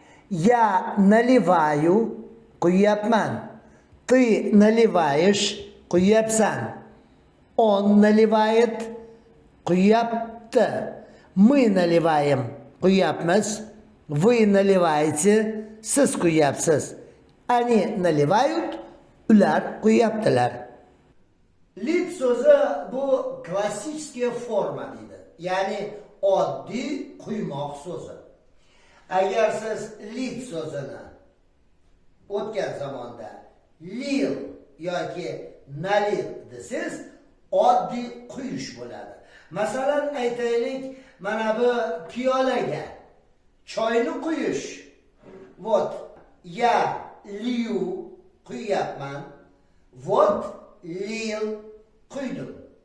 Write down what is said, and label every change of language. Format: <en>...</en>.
<ru>Я наливаю, quyapman. Ты наливаешь, quyapsan. Он наливает, quyapti. Мы наливаем, quyapmiz. Вы наливаете,</ru> <uz>siz quyapsiz.</uz> <ru>Они наливают,</ru> <uz>ular quyaptilar. Lit so'zi bu klassik forma deydi. Ya'ni oddiy quymoq so'zi. Agar siz lit so'zini o'tgan zamonda lil yoki nalil desiz, oddiy quyish bo'ladi. Masalan, aytaylik, mana bu piyolaga choyni quyish.</uz> <ru>Вот, я лью, quyapman.</ru> <uz>Вот, lil, quydim.</uz>